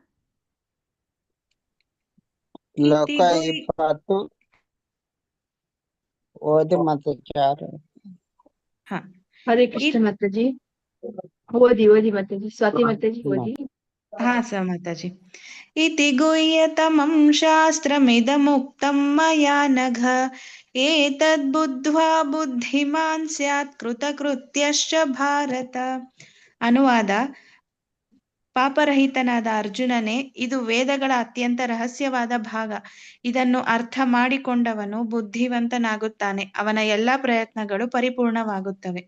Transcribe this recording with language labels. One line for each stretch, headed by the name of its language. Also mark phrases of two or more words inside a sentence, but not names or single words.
Kannada: ಶ್ಲೋಕ 20 ಓದಿ ಮತ್ತೆ ಚಾರು. ಹರೇ ಕೃಷ್ಣ ಮಾತಾಜಿ. ಓದಿ ಮಾತಾಜಿ. ಸ್ವಾತಿ ಮಾತಾಜಿ ಓದಿ. ಮಾತಾಜಿ.
Sanskrit: ಇತಿ ಗುಹ್ಯತಮಂ ಶಾಸ್ತ್ರಮಿದಮುಕ್ತಂ ಮಯಾ ನಘ ಏತದ್ ಬುದ್ಧ್ವಾ ಬುದ್ಧಿಮಾನ್ ಸ್ಯಾತ್ ಕೃತಕೃತ್ಯಶ್ಚ ಭಾರತ.
Kannada: ಅನುವಾದ: ಪಾಪರಹಿತನಾದ ಅರ್ಜುನನೇ, ಇದು ವೇದಗಳ ಅತ್ಯಂತ ರಹಸ್ಯವಾದ ಭಾಗ. ಇದನ್ನು ಅರ್ಥ ಮಾಡಿಕೊಂಡವನು ಬುದ್ಧಿವಂತನಾಗುತ್ತಾನೆ, ಅವನ ಎಲ್ಲಾ ಪ್ರಯತ್ನಗಳು ಪರಿಪೂರ್ಣವಾಗುತ್ತವೆ.